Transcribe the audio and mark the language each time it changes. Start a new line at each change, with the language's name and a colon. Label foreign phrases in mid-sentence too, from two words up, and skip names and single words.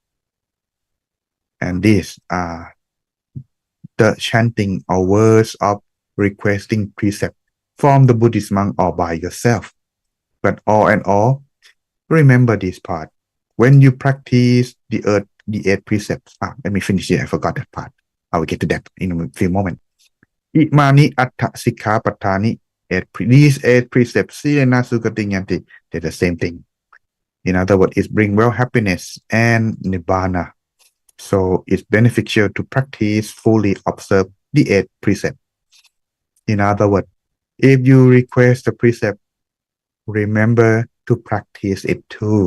English: And these are the chanting or words of requesting precept from the Buddhist monk or by yourself. But all in all, remember this part. When you practice the 8 precepts, let me finish here. I forgot that part. I will get to that in a few moments.
Pali: Imani atta sikha patani.
English: These 8 precepts,
Pali: silena sukatinyanti,
English: they're the same thing. In other words, it brings well happiness and nibbana. So it's beneficial to practice fully observe the 8 precepts. In other words, if you request a precept, remember to practice it too.